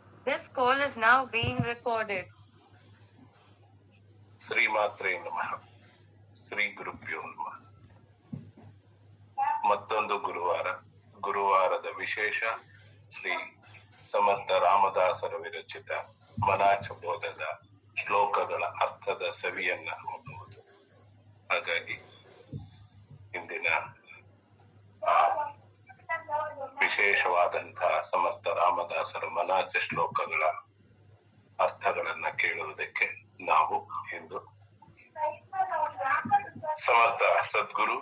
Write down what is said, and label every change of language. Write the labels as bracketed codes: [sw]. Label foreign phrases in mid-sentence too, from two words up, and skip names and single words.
[en] This call is now being recorded. [sa] ಶ್ರೀಮಾತ್ರೇ ನಮಃ. ಶ್ರೀ ಗುರುಭ್ಯೋ ನಮಃ. [kn] ಮತ್ತೊಂದು ಗುರುವಾರದ ವಿಶೇಷ ಶ್ರೀ ಸಮರ್ಥ ರಾಮದಾಸರ ವಿರಚಿತ ಮನಾಚಬೋಧದ ಶ್ಲೋಕಗಳ ಅರ್ಥದ ಸವಿಯನ್ನ ನೋಡುವುದು. ಹಾಗಾಗಿ ಇಂದಿನ ವಿಶೇಷವಾದಂತಹ ಸಮರ್ಥ ರಾಮದಾಸರ ಮನಾಚ ಶ್ಲೋಕಗಳ ಅರ್ಥಗಳನ್ನ ಕೇಳುವುದಕ್ಕೆ ನಾವು ಇಂದು ಸಮರ್ಥ ಸದ್ಗುರು